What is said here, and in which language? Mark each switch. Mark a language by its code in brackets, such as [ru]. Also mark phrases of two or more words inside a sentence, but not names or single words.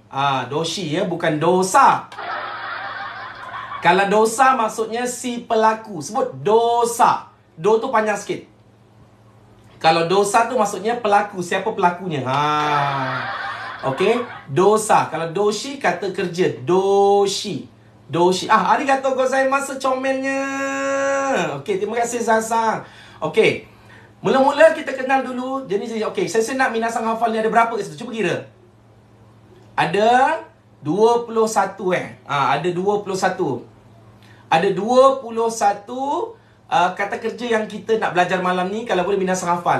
[ms] Doshi ya, bukan dosa. Kalau dosa maksudnya si pelaku. Sebut dosa. Do tu panjang sikit. Kalau dosa tu maksudnya pelaku. Siapa pelakunya? Okey, dosa. Kalau doshi kata kerja, doshi. [ja] ありがとうございます [ms] comelnya. Okey, terima kasih Sasa. Okey. Mula-mula kita kenal dulu jenis. Okey, saya nak minasang hafal ni ada berapa kat situ? Cuba kira. Ada 21 ada 21. Ada 21 kata kerja yang kita nak belajar malam ni. Kalau boleh minasang hafal.